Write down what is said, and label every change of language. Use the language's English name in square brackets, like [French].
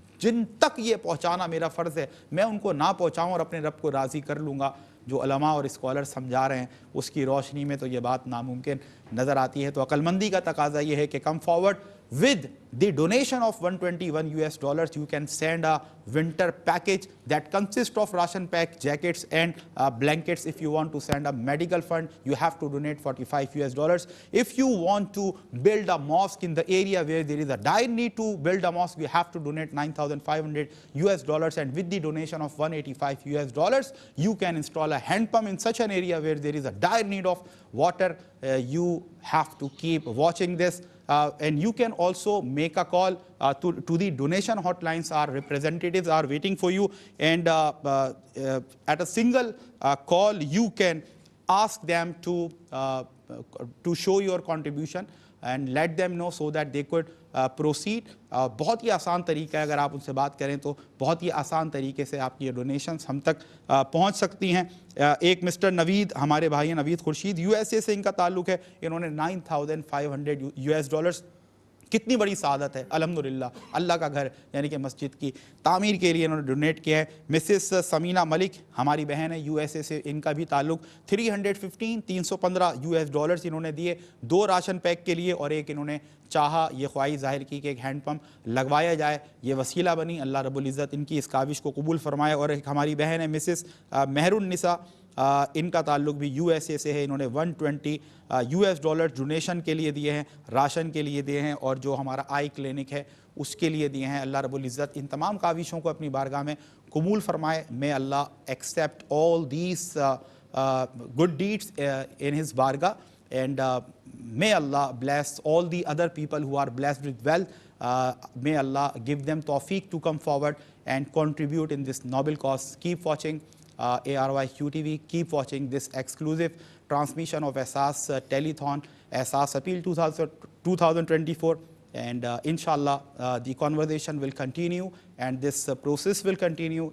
[Urdu] جن تک یہ پہنچانا میرا فرض ہے، میں ان کو نہ پہنچاؤں اور اپنے رب کو راضی کر لوں گا، جو علماء اور اسکالر سمجھا رہے ہیں اس کی روشنی میں تو یہ بات ناممکن نظر آتی ہے۔ تو عقل مندی کا تقاضا یہ ہے کہ come forward [English] with the donation of $121 you can send a winter package that consists of ration pack, jackets and blankets. If you want to send a medical fund, you have to donate $45. If you want to build a mosque in the area where there is a dire need to build a mosque, you have to donate $9,500, and with the donation of $185 you can install a hand pump in such an area where there is a dire need of water. You have to keep watching this. And you can also make a call to the donation hotlines. Our representatives are waiting for you, and at a single call you can ask them to show your contribution and let them know so that they could proceed. [Urdu] بہت ہی آسان طریقہ ہے، اگر آپ ان سے بات کریں تو بہت ہی آسان طریقے سے آپ کی یہ ڈونیشنز ہم تک پہنچ سکتی ہیں۔ ایک مسٹر نوید، ہمارے بھائی ہیں نوید خورشید، یو ایس اے سے ان کا تعلق ہے، انہوں نے $9,500 کتنی بڑی سعادت ہے، الحمدللہ، اللہ کا گھر یعنی کہ مسجد کی تعمیر کے لیے انہوں نے ڈونیٹ کیا ہے۔ مسز سمینہ ملک ہماری بہن ہے، یو ایس اے سے، ان کا بھی تعلق $315 انہوں نے دیے 2 راشن پیک کے لیے، اور ایک انہوں نے چاہا، یہ خواہش ظاہر کی کہ ایک ہینڈ پمپ لگوایا جائے، یہ وسیلہ بنی، اللہ رب العزت ان کی اس کاوش کو قبول فرمائے۔ اور ایک ہماری بہن ہے مسز مہر النساء، ان کا تعلق بھی یو ایس اے سے ہے، انہوں نے $120 ڈونیشن کے لیے دیے ہیں، راشن کے لیے دیے ہیں، اور جو ہمارا آئی کلینک ہے اس کے لیے دیے ہیں۔ اللہ رب العزت ان تمام کاوشوں کو اپنی بارگاہ میں قبول فرمائے۔ [English] may Allah accept all these good deeds in his bargah, and may Allah bless all the other people who are blessed with wealth. May Allah give them tawfiq to come forward and contribute in this noble cause. Keep watching ARYQ TV. Keep watching this exclusive transmission of Ehsaas Telethon, Ehsaas Appeal 2024. And inshallah, the conversation will continue and this process will continue.